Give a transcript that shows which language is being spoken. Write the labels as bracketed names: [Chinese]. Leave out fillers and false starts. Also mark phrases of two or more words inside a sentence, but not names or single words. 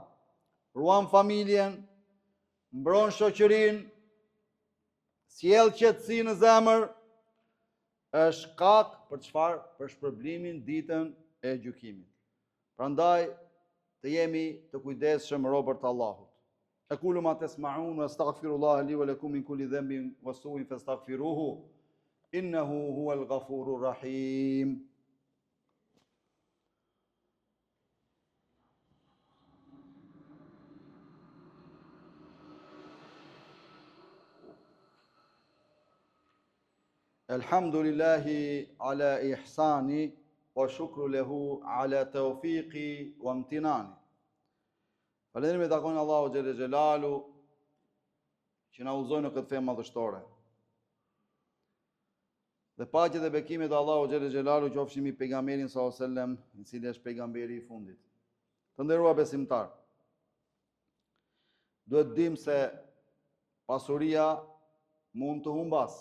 [Albanian] Ruan familjen, mbron shoqërinë, sjell qetësi në zemër, është shkak për çfarë? Për shpërblimin ditën e gjykimit. Prandaj të jemi të kujdesshëm robërt të Allahut. [Arabic] أقول ما تسمعون وأستغفر الله لي ولكم من كل ذنب وسوء فاستغفروه إنه هو الغفور الرحيم. الحمد لله على إحسانه والشكر له على توفيقه وامتنانه. [Albanian] Falënderimi i takon Allahu [Arabic] جل جلاله [Albanian] që na udhëzoi në këtë fe madhështore. Dhe paqja dhe bekimet e Allahu [Arabic] جل جلاله [Albanian] qofshin mbi pejgamberin [Arabic] صلى الله عليه وسلم, [Albanian] i cili është pejgamberi i fundit. Të nderuar besimtar, duhet dim se pasuria mund të humbas.